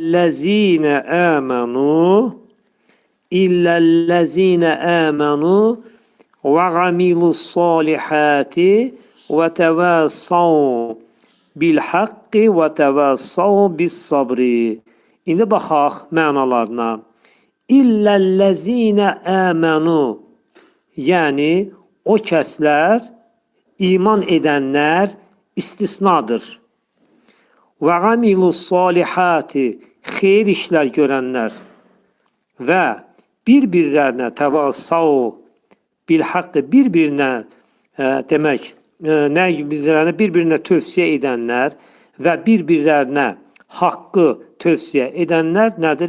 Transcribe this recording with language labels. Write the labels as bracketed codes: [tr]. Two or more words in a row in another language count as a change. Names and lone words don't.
[ar] إلا الذين آمنوا وعملوا الصالحات وتواصوا بالحق وتواصوا بالصبر. [az] İndi baxaq mənalarına. [ar] إلا الذين آمنوا, [az] yəni o kəslər, iman edənlər istisnadır. Və [ar] وعملوا الصالحات, [az] xeyir işlər görənlər və bir-birlərinə [ar] تواصوا بالحق, [az] bir-birinə demək, bir-birinə tövsiyə edənlər və bir-birlərinə haqqı tövsiyə edənlər nədir?